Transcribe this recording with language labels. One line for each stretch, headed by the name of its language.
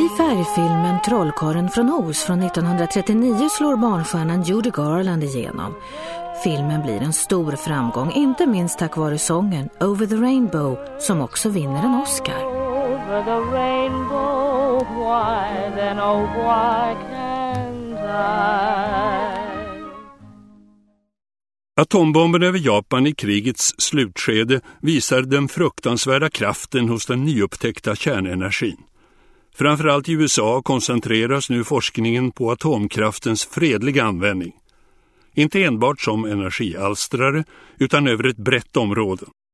Swedish: I färgfilmen Trollkarlen från Oz från 1939 slår barnstjärnan Judy Garland igenom. Filmen blir en stor framgång, inte minst tack vare sången Over the Rainbow, som också vinner en Oscar.
English: Over the rainbow, why then oh why can't I.
Swedish: Atombomben över Japan i krigets slutskede visar den fruktansvärda kraften hos den nyupptäckta kärnenergin. Framförallt i USA koncentreras nu forskningen på atomkraftens fredliga användning. Inte enbart som energialstrare, utan över ett brett område.